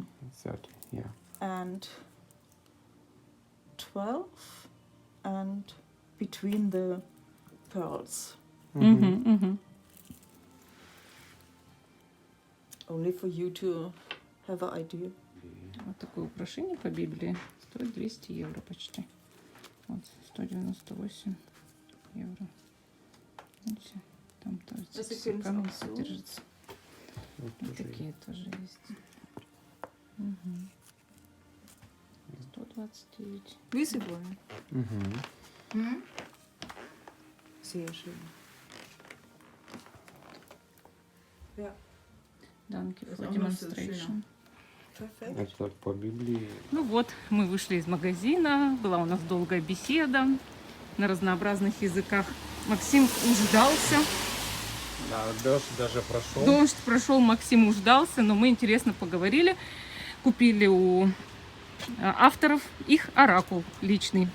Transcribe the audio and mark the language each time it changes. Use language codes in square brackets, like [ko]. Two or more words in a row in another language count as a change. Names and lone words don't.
[en] 30, yeah. And 12 and between the pearls. Only for you to have an idea. [ru] Вот такое украшение по Библии стоит 200 евро почти. Вот 198 евро. Видите, там [de] Das ist [ru] все [de] übrigens [ru] камни [de] auch so. [ru] содержатся. Вот Вот тоже такие тоже есть. 129. [de] Wie Sie wollen. Мгм. Sehr schön. Ja, [ru] Данки [de] Das ist [en] for [de] auch noch so [en] demonstration. [de] perfekt. [ru] Это по Библии. Ну вот, мы вышли из магазина, была у нас долгая беседа на разнообразных языках. Максим уждался. Да, дождь даже прошел. Дождь прошел, Максим уждался, но мы интересно поговорили. Купили у авторов их оракул личный,